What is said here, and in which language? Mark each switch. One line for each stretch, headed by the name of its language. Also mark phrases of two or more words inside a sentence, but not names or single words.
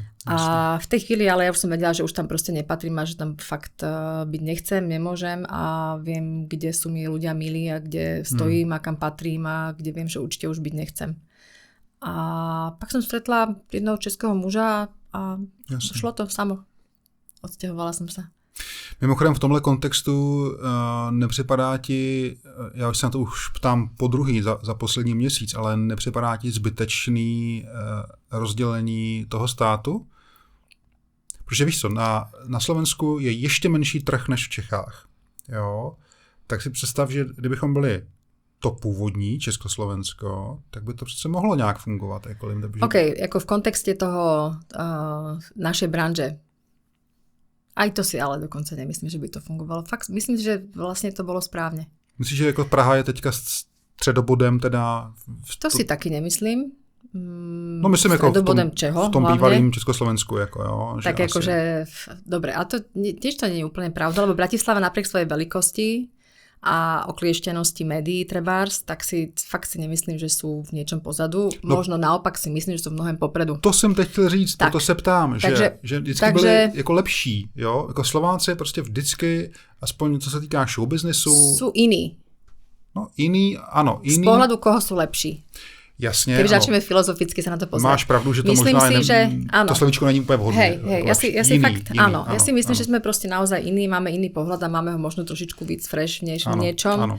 Slovak: A v tej chvíli, ale ja už som vedela, že už tam proste nepatrím a že tam fakt byť nechcem, nemôžem a viem, kde sú mi ľudia milí a kde stojím a kam patrím a kde viem, že určite už byť nechcem. A pak som stretla jedného českého muža a šlo to samo. Odsťahovala som sa.
Czech: Mimochodem v tomhle kontextu nepřipadá ti, já se na to už ptám podruhý za poslední měsíc, ale nepřipadá ti zbytečný rozdělení toho státu? Protože víš co, na Slovensku je ještě menší trh než v Čechách. Jo? Tak si představ, že kdybychom byli to původní Československo, tak by to přece mohlo nějak fungovat.
Slovak: OK, jako v kontexte toho našej branže. Aj to si ale dokonca nemyslím, že by to fungovalo. Fakt myslím, že vlastne to bolo správne.
Czech: Myslíš, že jako Praha je teďka středobodem teda... To si taky nemyslím. No myslím jako čeho, v tom bývalým Československu. Jako, jo,
Slovak: tak akože, dobre, a to tiež to nie je úplne pravda, lebo Bratislava napriek svojej veľkosti a oklieštenosti médií trebárs, tak fakt si nemyslím, že sú v niečom pozadu. Možno naopak si myslím, že sú v mnohem popredu.
Czech: To jsem teď chtěl říct, proto se ptám, že vždycky byli jako lepší. Jo? Jako Slováci prostě vždycky, aspoň co se týká showbiznesu...
Slovak: Sú iní.
Czech: No iní, ano. Iní.
Slovak: Z pohľadu koho sú lepší.
Czech: Jasně,
Slovak: keby začneme filozoficky sa na to pozrieť.
Czech: Máš pravdu, že to myslím možná
Slovak: si, že áno.
Czech: To slovíčko není úplne vhodné.
Slovak: Hej, ja si myslím, že sme proste naozaj iní, máme iný pohľad a máme ho možno trošičku víc fresh než v niečom.